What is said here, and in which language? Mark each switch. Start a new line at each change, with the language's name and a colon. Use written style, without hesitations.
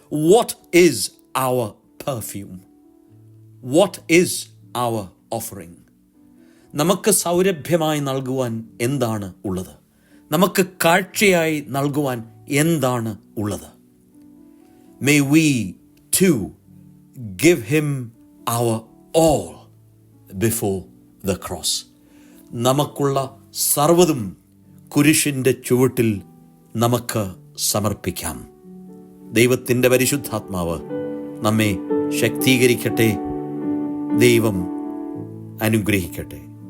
English: What is our perfume? What is our offering?
Malayalam: നമുക്ക് സൗരഭ്യമായി നൽകുവാൻ എന്താണ് ഉള്ളത്? നമുക്ക് കാഴ്ചയായി നൽകുവാൻ എന്താണ് ഉള്ളത്?
English: May we too give him our all before the cross.
Malayalam: നമുക്കുള്ള സർവ്വതും കുരിശിൻ്റെ ചുവട്ടിൽ നമുക്ക് സമർപ്പിക്കാം. ദൈവത്തിൻ്റെ പരിശുദ്ധാത്മാവ് നമ്മെ ശക്തീകരിക്കട്ടെ. ദൈവം അനുഗ്രഹിക്കട്ടെ.